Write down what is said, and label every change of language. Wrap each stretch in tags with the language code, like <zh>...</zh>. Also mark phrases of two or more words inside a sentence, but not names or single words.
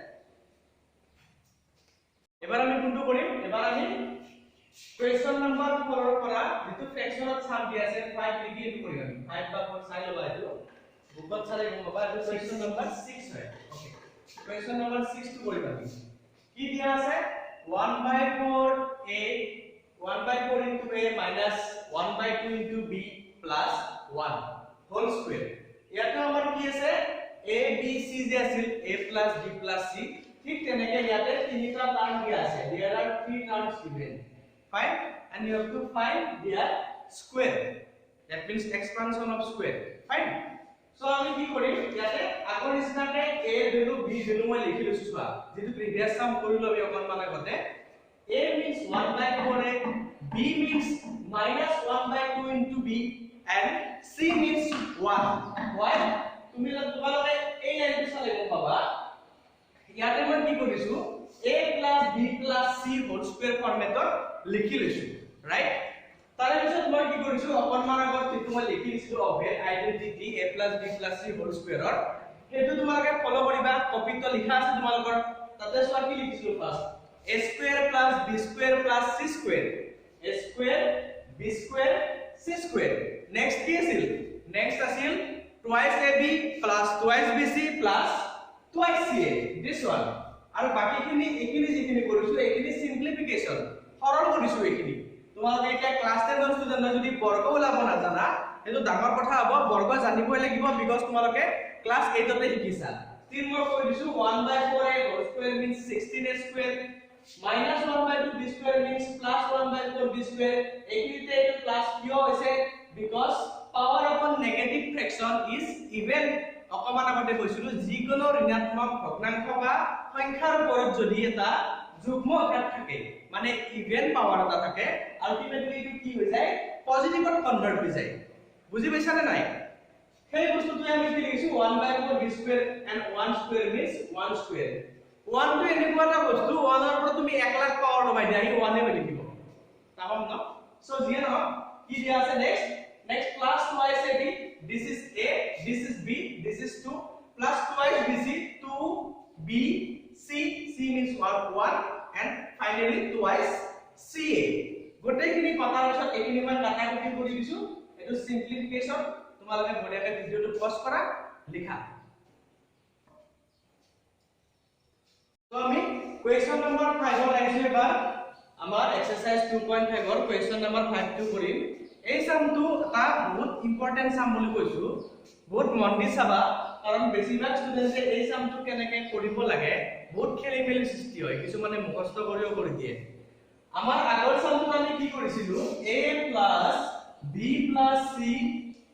<as>এবাৰ আমি কোনটো কৰিম এবাৰ আমি</as> <en>question number 4</en> <as>ৰ পৰা যেটো ফ্ৰেকশনত সাম দিয়া আছে 5 লিখি এটো কৰিম 5 বা 4 চাই ল'বা এটো বুকত চালে গম পাবা এটো</as> <en>question number 6</en> <as>হয়</as> <en>okay question number 6</en> <as>টো কৰিবা কি দিয়া আছে</as> <en>1/4 a 1/4 into a minus 1/2 into b plus 1 whole square</en> <as>ইয়াতে আমাৰ কি আছে</as> <en>a b c</en> <as>যে আছিল</as> <en>a plus b plus c</en> <as>ঠিক তেনেকে ইয়াতে তিনিটা টার্ম দিয়া আছে</as> <en>there are 3 terms given fine and you have to find their square that means expansion of square fine so</en> <as>আমি কি কৰিম ইয়াতে আগৰ নিচিনাকে</as> <en>a value b value</en> <as>মই লিখি লৈছো চোৱা যেটো</as> <en>previous sum</en> <as>কৰিলো আমি অকমান আগতে</as> <en>a means 1/4 a b means -1/2 into b and c means 1 why</en> <as>তুমি তোমালোকে এই লাইনটো চালে গম পাবা ইয়াতে মই কি কৰিছো</as> <en>a + b + c whole square</en> <as>ফৰ্মেটত লিখি লৈছো ৰাইট তাৰে পিছত মই কি কৰিছো অকমান আগত যেটো মই লিখি দিছিলো অভেদ</as> <en>identity a + b + c whole square</en> <as>হেতু তোমালোকে ফলো কৰিবা কপিটো লিখা আছে তোমালোকৰ তাতে চোৱা কি লিখিছিলো</as> <en>ফাৰ্স্ট a square plus b square plus c square a square b square c square next</en> <as>কি আছিল next আছিল</as> <en>twice ab plus twice bc plus twice ca this one</en> <as>আৰু বাকিখিনি এখিনি যিখিনি কৰিছো এখিনি সিম্পলিফিকেশন সৰল কৰিছো এখিনি তোমালোকে এটা ক্লাস 10 ৰ ষ্টুডেন্ট যদি বৰ্গ ওলাব না জানা এটো ডাঙৰ কথা হ'ব বৰ্গ জানিবই লাগিব বিকজ তোমালোকে ক্লাস 8 তে শিকিছা তিন মই কৈ দিছো</as> <en>1/4 a whole square means 16a square -1/2 b square means +1/4 b square</en> <as>এখিনিতে এটো প্লাস কিয় হৈছে</as> <en>because power upon negative fraction is even</en> <as>অকমান আগতে কৈছিলো যিকোনো ঋণাত্মক ভগ্নাংশ বা সংখ্যাৰ ওপৰত যদি এটা যুগ্ম ঘাত থাকে মানে</as> <en>even power</en> <as>এটা থাকে আলটিমেটলি এটো কি হৈ যায়</as> <en>positive convert</en> <as>হৈ যায় বুজি পাইছা নে নাই সেই বস্তুটো আমি কি লিখিছো 1/4 b</as> <en>square and 1 square means 1 square 1 to</en> <as>এনেকুৱা এটা বস্তু 1 ৰ পৰা তুমি 1 লাখ পাৱাৰ লবাই দিয়া এই 1 এ হৈ থাকিব তাহম ন সো জিয়ে ন কি দিয়া আছে</as> <en>next plus twice ab this is a this is b this is 2 plus twice bc 2 b c c means 1 and finally twice ca</en> <as>গোটেইখিনি কথাৰ পিছত এইখিনি মই কাটাকুটি কৰি দিছো এটো সিম্পলিফিকেশন তোমালোকে বঢ়িয়াকে ভিডিওটো পজ কৰা লিখা তো আমি কোৱেশ্চন নম্বৰ 5 ত আহিছো এবাৰ আমাৰ এক্সাৰসাইজ 2.5 ৰ কোৱেশ্চন নম্বৰ 5 টো কৰিম এই সামটো এটা বহুত</as> <en>important sum</en> <as>বুলি কৈছো বহুত মন দি চাবা কাৰণ বেছিভাগ ষ্টুডেন্টে এই সামটো কেনেকৈ কৰিব লাগে বহুত খেলিমেলি সৃষ্টি হয় কিছু মানে মুখস্থ কৰিও কৰি দিয়ে আমাৰ আগৰ সামটো আমি কি কৰিছিলো</as> <en>a + b + c</en>